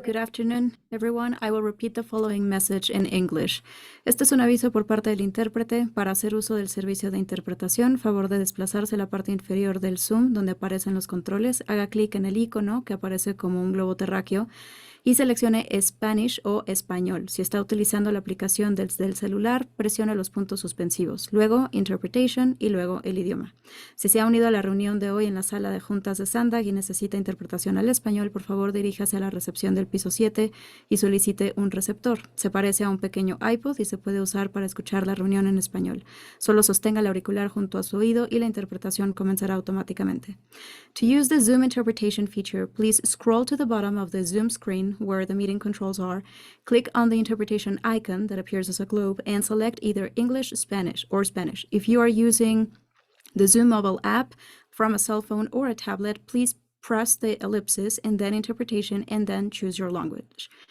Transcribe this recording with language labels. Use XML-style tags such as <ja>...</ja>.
<en>Good afternoon, everyone. I will repeat the following message in English.</en> <es>Este es un aviso por parte del intérprete. Para hacer uso del servicio de interpretación, favor de desplazarse a la parte inferior del Zoom, donde aparecen los controles. Haga clic en el icono que aparece como un globo terráqueo y seleccione Spanish o Español. Si está utilizando la aplicación desde el celular, presione los puntos suspensivos, luego Interpretation y luego el idioma. Si se ha unido a la reunión de hoy en la sala de juntas de Sandag y necesita interpretación al español, por favor diríjase a la recepción del piso 7 y solicite un receptor. Se parece a un pequeño iPod y se puede usar para escuchar la reunión en español. Solo sostenga el auricular junto a su oído y la interpretación comenzará automáticamente.</es> <en>To use the Zoom interpretation feature, please scroll to the bottom of the Zoom screen where the meeting controls are, click on the interpretation icon that appears as a globe, and select either English, Spanish, or Spanish. If you are using the Zoom mobile app from a cell phone or a tablet, please press the ellipsis and then interpretation and then choose your language.</en>